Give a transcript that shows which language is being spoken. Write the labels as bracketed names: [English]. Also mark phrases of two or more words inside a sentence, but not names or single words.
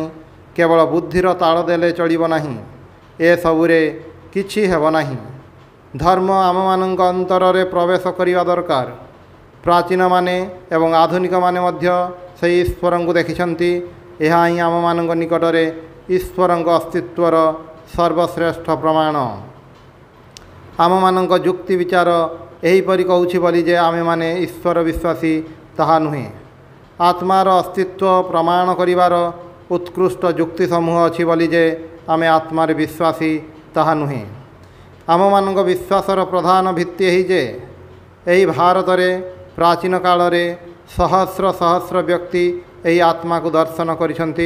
[Odia] କେବଳ ବୁଦ୍ଧିର ତାଳ ଦେଲେ ଚଳିବ ନାହିଁ। ଏସବୁରେ କିଛି ହେବ ନାହିଁ। ଧର୍ମ ଆମମାନଙ୍କ ଅନ୍ତରରେ ପ୍ରବେଶ କରିବା ଦରକାର। ପ୍ରାଚୀନମାନେ ଏବଂ ଆଧୁନିକମାନେ ମଧ୍ୟ ସେହି ଈଶ୍ୱରଙ୍କୁ ଦେଖିଛନ୍ତି। ଏହା ହିଁ ଆମମାନଙ୍କ ନିକଟରେ ईश्वरଙ୍କ ଅସ୍ତିତ୍ୱର ସର୍ବଶ୍ରେଷ୍ଠ ପ୍ରମାଣ। आमମାନଙ୍କ ଯୁକ୍ତି ବିଚାର ଏହିପରି କହୁଛି ବୋଲି ଯେ ଆମେମାନେ ଈଶ୍ୱର ବିଶ୍ୱାସୀ ତାହା ନୁହେଁ। ଆତ୍ମାର अस्तित्व ପ୍ରମାଣ କରିବାର ଉତ୍କୃଷ୍ଟ ଯୁକ୍ତି ସମୂହ ଅଛି ବୋଲି ଯେ ଆମେ ଆତ୍ମାରେ ବିଶ୍ୱାସୀ ତାହା ନୁହେଁ। ଆମମାନଙ୍କ ବିଶ୍ୱାସର ପ୍ରଧାନ ଭିତ୍ତି ଏହି ଯେ ଏହି ଭାରତରେ ପ୍ରାଚୀନ କାଳରେ ସହସ୍ର ସହସ୍ର ବ୍ୟକ୍ତି ଏହି ଆତ୍ମାକୁ ଦର୍ଶନ କରିଛନ୍ତି।